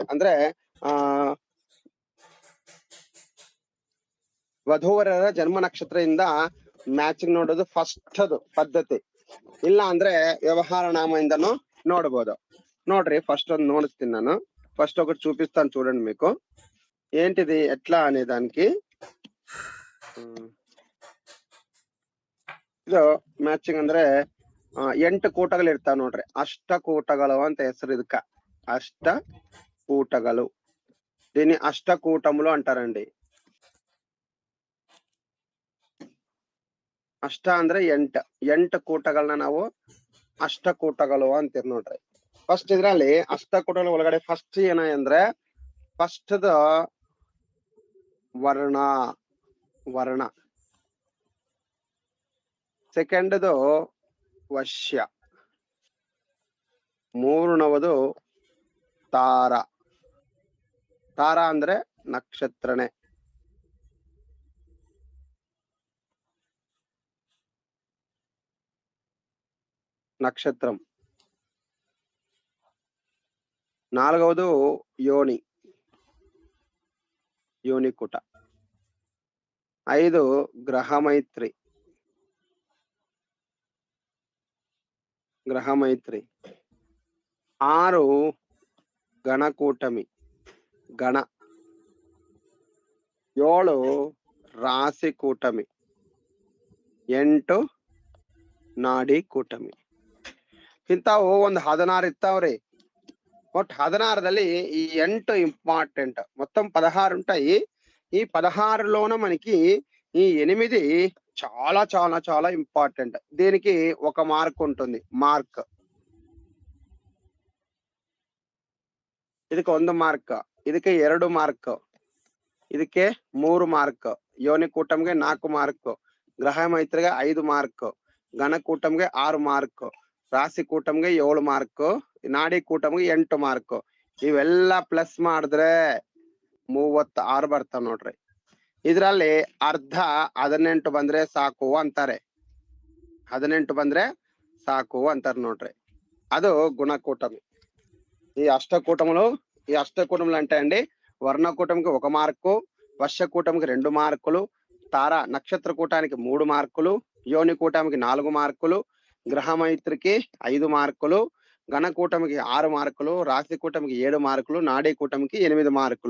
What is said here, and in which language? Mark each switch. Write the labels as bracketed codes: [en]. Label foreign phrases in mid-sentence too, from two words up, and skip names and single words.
[kn] ಅಂದ್ರೆ ವಧುವರರ ಜನ್ಮ ನಕ್ಷತ್ರದಿಂದ ಮ್ಯಾಚಿಂಗ್ ನೋಡೋದು ಫಸ್ಟ್ ಅದು ಪದ್ಧತಿ. ಇಲ್ಲ ಅಂದ್ರೆ [te] వ్యవహార నామందను [kn] ನೋಡಬಹುದು. ನೋಡ್ರಿ, ఫస్ట్ ಒಂದು ನೋಡಿಸ್ತೀನಿ ನಾನು. [te] ఫస్ట్ ఒకటి చూపిస్తాను చూడండి మీకు ఏంటిది ఎట్లా అనే దానికి. [kn] ಇದು ಮ್ಯಾಚಿಂಗ್ ಅಂದ್ರೆ 8 ಕೂಟಗಳು ಇರ್ತಾವ ನೋಡ್ರಿ. ಅಷ್ಟಕೂಟಗಳು ಅಂತ ಹೆಸರು ಇದಕ್ಕ. అష్టకూటಗಳು. [te] దీన్ని అష్టకూటములు అంటారండి. [kn] ಅಷ್ಟ ಅಂದ್ರೆ 8 ಕೂಟಗಳನ್ನ ನಾವು ಅಷ್ಟಕೂಟಗಳು ಅಂತೀವಿ ನೋಡ್ರಿ. ಫಸ್ಟ್ ಇದ್ರಲ್ಲಿ ಅಷ್ಟಕೂಟಗಳ ಒಳಗಡೆ ಫಸ್ಟ್ ಏನ ಅಂದ್ರೆ ಫಸ್ಟ್ ವರ್ಣ, ಸೆಕೆಂಡ್ ವಶ್ಯ, ಮೂರನವದು ತಾರ. ತಾರ ಅಂದ್ರೆ ನಕ್ಷತ್ರನೇ. [te] నక్షత్రం. నాలుగవది యోనికుట. 5 గ్రహమైత్రి. 6 గణకూటమి, గణ. 7 రాశి కూటమి. [kn] 8 ನಾಡಿ ಕೂಟಮಿ. ಇಂಥವು ಒಂದು 16 ಇರ್ತಾವ್ರಿ. ಒಟ್ಟು 16ದಲ್ಲಿ [te] ఈ 8 ఇంపార్టెంట్. మొత్తం 16 ఉంటాయి. ఈ 16లోన మనకి ఈ 8 చాలా చాలా చాలా ఇంపార్టెంట్. దీనికి 1 మార్క్ ఉంటుంది. [kn] మార్క్ ಇದಕ್ಕೆ 1 మార్క్, ಇದಕ್ಕೆ 2 మార్క్, ಇದಕ್ಕೆ 3 మార్క్, ಯೋನಿ ಕೂಟಂಗೆ 4 మార్క్, ಗ್ರಹ ಮೈತ್ರಿಗೆ 5 మార్క్, ಗಣಕೂಟಂಗೆ 6 మార్క్, ರಾಶಿ ಕೂಟಂಗೆ 7 మార్క్, ನಾಡಿ ಕೂಟಂಗೆ 8 మార్క్. ಇವೆಲ್ಲ ಪ್ಲಸ್ ಮಾಡಿದ್ರೆ 36 ಬರ್ತಾವ ನೋಡ್ರಿ. ಇದ್ರಲ್ಲಿ ಅರ್ಧ 18 ಬಂದ್ರೆ ಸಾಕು ಅಂತಾರೆ. 18 ಬಂದ್ರೆ ಸಾಕು ಅಂತಾರೆ ನೋಡ್ರಿ. ಅದು గుణకూటమి. [te] ఈ అష్టకూటములు అంటే అండి, వర్ణకూటమికి 1 మార్కు, వర్షకూటమికి 2 మార్కులు, తార నక్షత్ర కూటానికి 3 మార్కులు, యోని కూటమికి 4 మార్కులు, గ్రహమైత్రికి 5 మార్కులు, గణకూటమికి 6 మార్కులు, రాశి కూటమికి 7 మార్కులు, నాడీ కూటమికి 8 మార్కులు.